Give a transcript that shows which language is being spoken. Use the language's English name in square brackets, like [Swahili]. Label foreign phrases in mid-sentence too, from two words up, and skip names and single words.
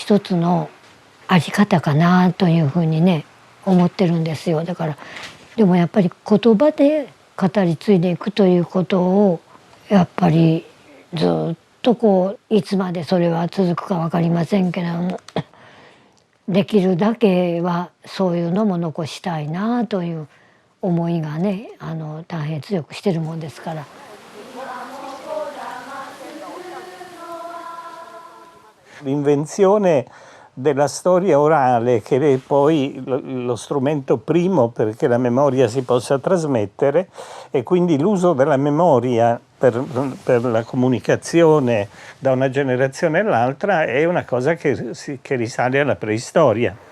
[Japanese] 一つのあり方かなというふうにね思ってるんですよ。だからでもやっぱり言葉で語り継いでいくということをやっぱりずっとこういつまでそれは続くか分かりませんけれども、できるだけはそういうのも残したいなという思いがね、大変強くしてるもんですから。 [Italian] L'invenzione della storia orale, che è poi lo strumento primo perché la memoria si possa trasmettere, e quindi l'uso della memoria per la comunicazione da una generazione all'altra è una cosa che risale alla preistoria.